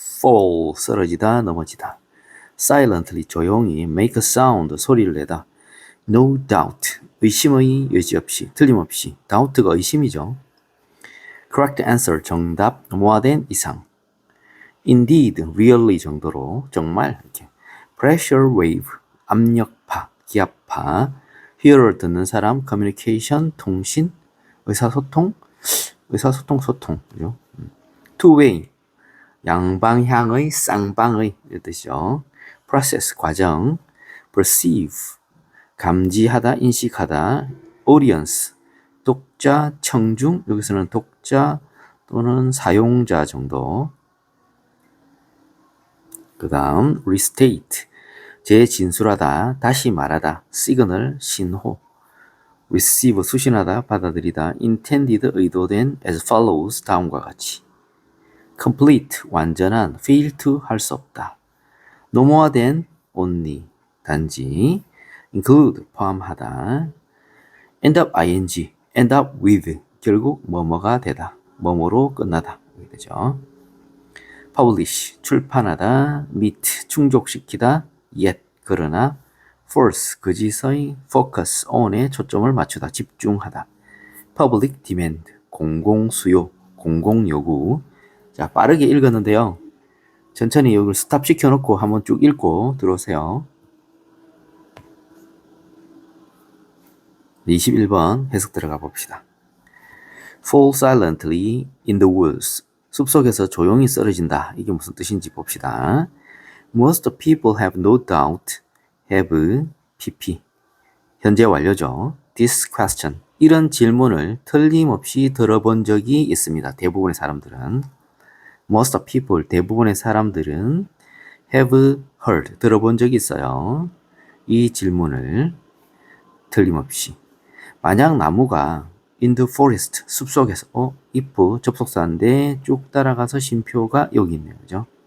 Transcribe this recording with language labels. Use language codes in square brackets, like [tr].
[ko] fall, 쓰러지다, 넘어지다. [en] silently, [ko] 조용히, [en] make a sound, [ko] 소리를 내다. no doubt, 의심의 여지없이, 틀림없이. doubt가 의심이죠. [en] correct answer, [ko] 정답, [en] more than, 이상. [ko] indeed, really 정도로, 정말, 이렇게. pressure wave, 압력파, 기압파. hearer, 듣는 사람, communication, 통신, 의사소통, 소통, 그죠? two way, 양방향의, 쌍방의 이 뜻이죠. process, 과정. perceive, 감지하다, 인식하다. audience, 독자, 청중. 여기서는 독자 또는 사용자 정도. 그 다음 restate, 재진술하다, 다시 말하다. signal, 신호. receive, 수신하다, 받아들이다. intended, 의도된. as follows, 다음과 같이. complete, 완전한. fail to, 할 수 없다. [en] no more than, only, [ko] 단지. include, 포함하다. [en] end up, ing, end up with, [ko] 결국 뭐뭐가 되다. 뭐뭐로 끝나다. 이렇게 되죠. publish, 출판하다. meet, 충족시키다. yet, 그러나. force, 거짓의. focus, on에 초점을 맞추다. 집중하다. public demand, 공공수요, 공공요구. 자, 빠르게 읽었는데요. 천천히 여기를 스탑 시켜놓고 한번 쭉 읽고 들어오세요. 21번 해석 들어가 봅시다. [en] fall silently in the woods. [ko] 숲속에서 조용히 쓰러진다. 이게 무슨 뜻인지 봅시다. [en] Most people have no doubt have pp. [ko] 현재 완료죠. [en] This question. [ko] 이런 질문을 틀림없이 들어본 적이 있습니다. 대부분의 사람들은. Most people, 대부분의 사람들은 [en] have heard, [ko] 들어본 적이 있어요. 이 질문을 틀림없이. 만약 나무가 [en] in the forest, [ko] 숲속에서, if, 접속사인데 쭉 따라가서 쉼표가 여기 있네요. 그죠?